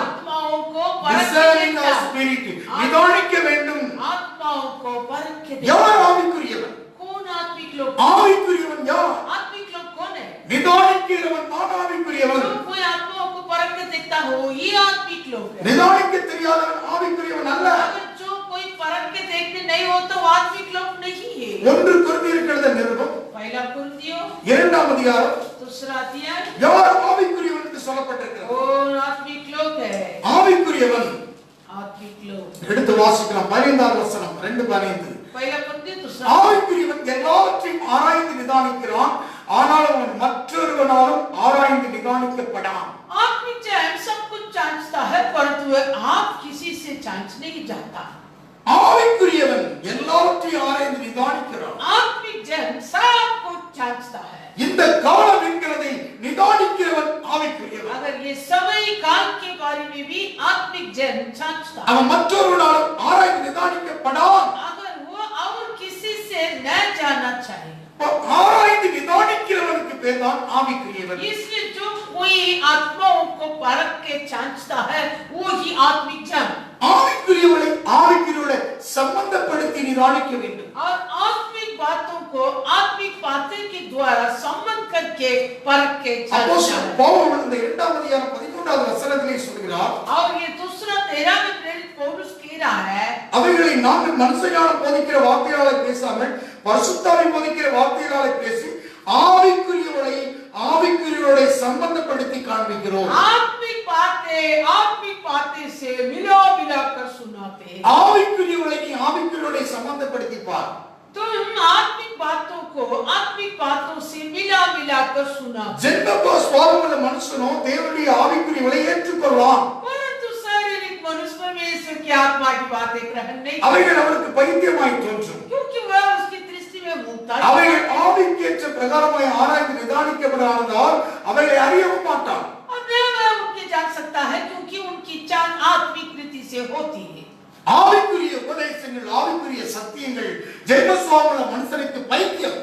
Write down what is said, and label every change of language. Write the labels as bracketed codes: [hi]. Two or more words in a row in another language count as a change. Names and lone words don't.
[hi] आत्माओं को परख के discerning देखना. [en] of spirit, [ta] நிதானிக்க வேண்டும். [hi] आत्माओं को परख के [ta] யார் [hi] देखना. [ta] ஆவிக்குரியவன்? [hi] कौन आत्मिक लोग? [ta] ஆவிக்குரியவன் யார்? [hi] आत्मिक लोग कौन है? [ta] நிதானிக்கிறவன் நான் ஆவிக்குரியவன். [hi] जो कोई आत्माओं को परख के देखता हो, ये आत्मिक लोग है. [ta] நிதானிக்க தெரியாதவன் ஆவிக்குரியவன் அல்ல. [hi] अगर जो कोई परख के देखने नहीं हो तो आत्मिक लोग नहीं है. [ta] 1 கொரிந்தியர் எழுதின நிருபம் [hi] पहला कुरिन्थियों [ta] 2ஆம் அதிகாரம் [hi] दूसरा अध्याय. [ta] யார் ஆவிக்குரியவன் என்று சொல்லப்பட்டிருக்கிறது. [hi] कौन आत्मिक लोग है? [ta] ஆவிக்குரியவன் [hi] आत्मिक लोग. [ta] எடுத்து வாசிக்கலாம். 15ஆம் வசனம் 2:15. [hi] पहला कुरिन्थियों दूसरा. [ta] ஆவிக்குரியவன் எல்லாவற்றையும் ஆராய்ந்து நிதானிக்கிறான், ஆனால் அவன் மற்றொருவனாலும் ஆராய்ந்து நிதானிக்கப்படான். [hi] आत्मिक जन सब कुछ जांचता है, परंतु आप किसी से जांच नहीं जाता. [ta] ஆவிக்குரியவன் எல்லாவற்றையும் ஆராய்ந்து நிதானிக்கிறான். [hi] आत्मिक जन सब कुछ जांचता है. [ta] இந்த காலம் என்கிறதை நிதானிக்கிறவன் ஆவிக்குரியவன். [hi] अगर ये समय काल के बारे में भी आत्मिक जन जांचता है. [ta] அவன் மற்றொருவனாலும் ஆராய்ந்து நிதானிக்கப்படான். [hi] अगर वो और किसी से न जाना चाहे. [ta] ஆராய்ந்து நிதானிக்கிறவனுக்கு பேர் தான் ஆவிக்குரியவன். [hi] इसलिए जो कोई आत्माओं को परख के जांचता है, वो ही आत्मिक जन. [ta] ஆவிக்குரியவனை ஆவிக்குரியவனை சம்பந்தப்படுத்தி நிதானிக்க வேண்டும். [hi] और आत्मिक बातों को आत्मिक बातें के द्वारा संबंध करके परख के जांचना [ta] அப்போஸ்தலன் [hi] है. [ta] பவுல் இந்த 2ஆம் அதிகாரம் 13வது வசனத்திலே சொல்கிறார், [hi] और ये दूसरा 13 में प्रेरित पौलुस कह रहा है, [ta] அவைகளை நாங்கள் மனுஷனால போதிக்கிற வார்த்தையால பேசாமல் பரிசுத்தாவின் போதிக்கிற வார்த்தையால பேசி ஆவிக்குரியவனை சம்பந்தப்படுத்தி காண்பிக்கிறோம். [hi] आत्मिक बातें से मिला कर सुनाते हैं. [ta] ஆவிக்குரியவனை நீ ஆவிக்குரியவனை சம்பந்தப்படுத்தி பார். [hi] तुम आत्मिक बातों को आत्मिक बातों से मिला मिला कर सुना, [ta] ஜென்ம சுவாபமுள்ள மனுஷனோ தேவனுடைய ஆவிக்குரியவளை ஏற்றுக்கொள்ளலாம். [hi] परंतु शारीरिक मनुष्य परमेश्वर की आत्मा की बातें ग्रहण नहीं, [ta] அவைகள் அவருக்கு பைத்தியமாய் தோன்றும். [hi] क्योंकि वह उसकी दृष्टि में मूर्खता है। [ta] அவைகள் ஆவிக்கேற்ற பிரகாரமாய் ஆராய்ந்து நிதானிக்கப்படாததால் அவைகளை அறியவும் மாட்டான். [hi] और न वह उनके जान सकता है, क्योंकि उनकी जान आत्मिक रीति से होती है। [ta] ஆவிக்குரிய உபதேசங்கள், ஆவிக்குரிய சத்தியங்கள் ஜென்ம சுவாபமுள்ள மனுஷனுக்கு பைத்தியம்.